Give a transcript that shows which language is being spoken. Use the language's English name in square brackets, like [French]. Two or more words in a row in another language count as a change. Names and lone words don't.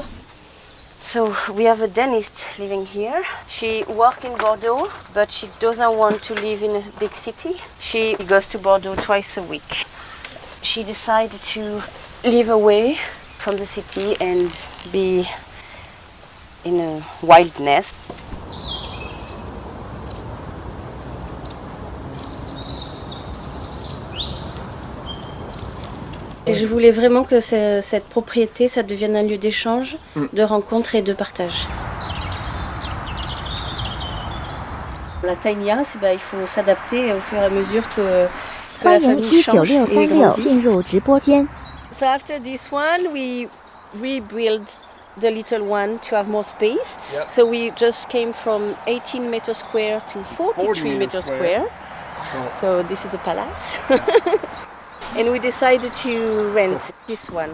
[English] So we have a dentist living here. She works in Bordeaux, but she doesn't want to live in a big city. She goes to Bordeaux twice a week. She decided to live away from the city and be in a wilderness. [French] Et je voulais vraiment que cette propriété, ça devienne un lieu d'échange, de rencontre et de partage. La [English] tiny house, [French] il faut s'adapter au fur et à mesure que la [Chinese] 欢迎 [French] famille change et 19636 grandit. [Chinese] 进入直播间。 [English] So after this one, we rebuilt the little one to have more space. Yep. So we just came from 18 meters square to 43 meters square. So this is a palace. And we decided to rent this one.